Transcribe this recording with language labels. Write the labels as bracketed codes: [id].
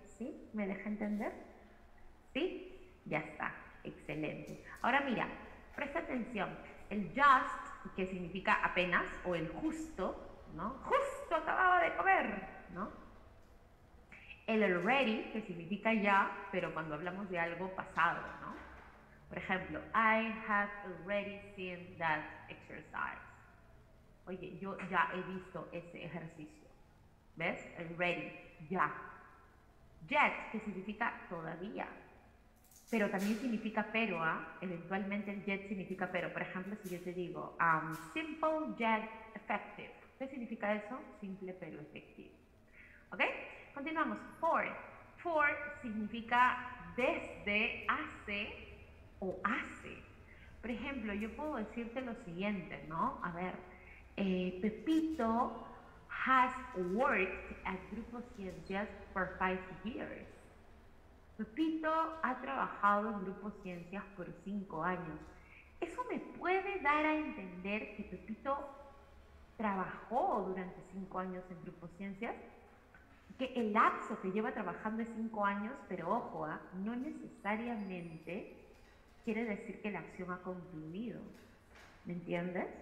[es] ¿Sí? ¿Me deja entender? ¿Sí? Ya está. Excelente. Ahora mira, presta atención. El just, que significa apenas, o el justo, ¿no? Justo acababa de comer, ¿no? El already, que significa ya, pero cuando hablamos de algo pasado, ¿no? Por ejemplo, [en] I have already seen that exercise. [es] Oye, yo ya he visto ese ejercicio. ¿Ves? Already, ya. Yet, que significa todavía. Pero también significa pero, ¿ah? Eventualmente el yet significa pero. Por ejemplo, si yo te digo, [en] simple yet effective. [es] ¿Qué significa eso? Simple pero efectivo. ¿Ok? Continuamos. For. For significa desde, hace o hace. Por ejemplo, yo puedo decirte lo siguiente, ¿no? A ver, [en] Pepito has worked at Grupo Ciencias for 5 years. [es] Pepito ha trabajado en Grupo Ciencias por 5 años. Eso me puede dar a entender que Pepito trabajó durante 5 años en Grupo Ciencias, que el lapso que lleva trabajando es 5 años, pero ojo, no necesariamente quiere decir que la acción ha concluido. ¿Me entiendes?